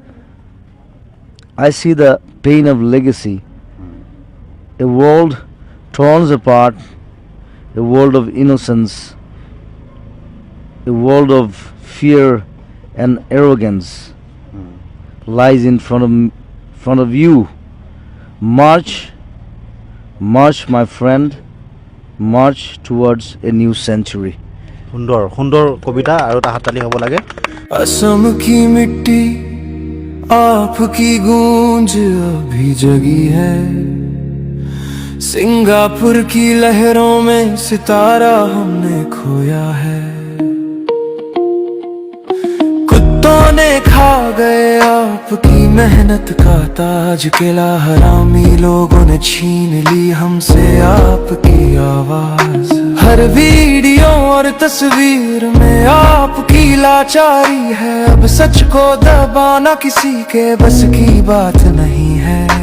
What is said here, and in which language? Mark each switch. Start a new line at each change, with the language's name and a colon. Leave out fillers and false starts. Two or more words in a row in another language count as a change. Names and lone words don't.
English: I see the pain of legacy, a world torn apart, a world of innocence, a world of fear and arrogance lies in front of you. March, my friend, march towards a new century.
Assamese: সুন্দৰ সুন্দৰ কবিতা আৰু এটা হাততালি হ'ব লাগে।
Hindi: असम की मिट्टी आपकी गूंज अभी जगी है, सिंगापुर की लहरों में सितारा हमने खोया है, कुत्तों ने खा गए आपकी मेहनत का ताज, किला हरामी लोगों ने छीन ली हमसे आपकी आवाज, हर वीडियो और तस्वीर में आपकी लाचारी है, अब सच को दबाना किसी के बस की बात नहीं है।